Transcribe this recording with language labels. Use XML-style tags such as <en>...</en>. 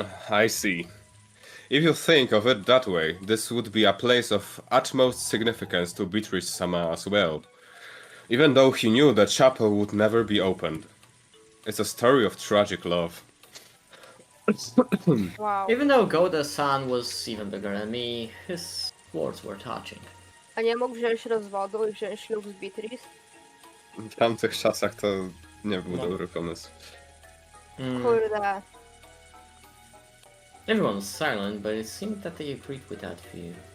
<en>I see. If you think of it that way, this would be a place of utmost significance to Beatrice-sama as well, even though he knew the chapel would never be opened. It's a story of tragic love. Wow. Even though Goda-san was even bigger than me, his words were touching.</en> <pl>A nie mógł wziąć rozwodu i wziąć ślub z Beatrice? W tamtych czasach to nie był No. dobry pomysł. Kurde.</pl> <en>Everyone was silent, but it seemed that they agreed with that view.</en>